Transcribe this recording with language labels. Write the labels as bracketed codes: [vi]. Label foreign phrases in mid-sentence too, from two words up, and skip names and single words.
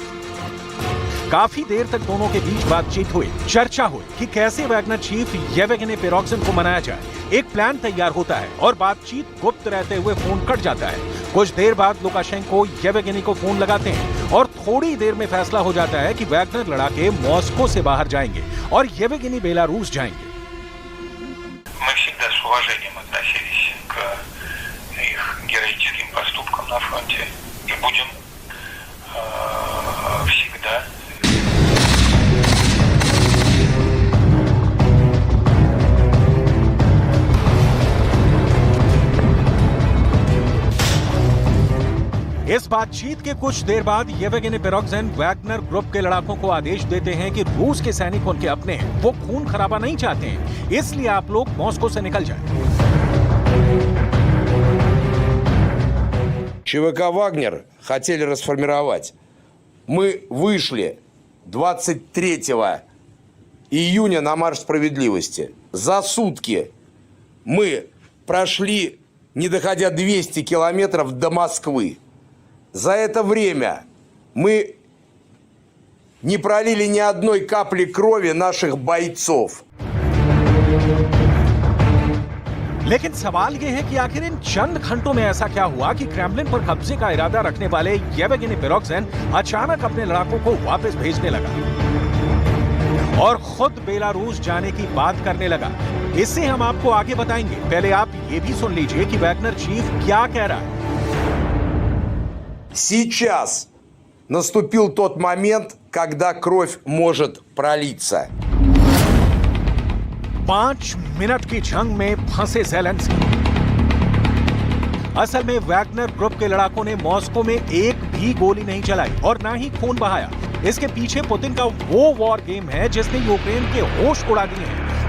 [hi] काफी देर तक दोनों के बीच बातचीत हुई, चर्चा हुई कि कैसे वैगनर चीफ येवगेनी प्रिगोजिन को मनाया जाए। एक प्लान तैयार होता है और बातचीत गुप्त रहते हुए फोन कट जाता है। कुछ देर बाद लुकाशेंको येवगेनी को फोन लगाते हैं और थोड़ी देर में फैसला हो जाता है कि वैगनर लड़ाके मॉस्को से बाहर जाएंगे और येवगेनी बेलारूस जाएंगे। [ru] Мы всегда с уважением относились к их героическим поступкам на фронте и будем всегда. [hi] इस बातचीत के कुछ देर बाद येवगेनी प्रिगोजिन वैगनर ग्रुप के लड़ाकों को आदेश देते हैं कि रूस के सैनिक उनके अपने हैं, वो खून खराबा नहीं चाहते हैं, इसलिए आप लोग मॉस्को से निकल जाएं। [ru] ЧВК «Вагнер» хотели расформировать. Мы вышли 23 июня на марш справедливости. За сутки мы прошли, не доходя 200 километров до Москвы. За это время мы не пролили ни одной капли крови наших бойцов. [hi] लेकिन सवाल यह है कि आखिर इन चंद घंटों में ऐसा क्या हुआ कि क्रेमलिन पर कब्जे का इरादा रखने वाले येवगेनी प्रिगोजिन अचानक अपने लड़ाकों को वापस भेजने लगा और खुद बेलारूस जाने की बात करने लगा। इससे हम आपको आगे बताएंगे। पहले आप ये भी सुन लीजिए कि वैगनर चीफ क्या कह रहा है। [ru] Сейчас наступил тот момент, когда кровь может пролиться. [hi] 5 मिनट की जंग में फंसे ज़ेलेंस्की। असल में वैगनर ग्रुप के लड़ाकों ने मॉस्को में एक भी गोली नहीं चलाई और ना ही खून बहाया। इसके पीछे पुतिन का वो [en] war game [hi] है जिसने यूक्रेन के होश उड़ा दिए हैं।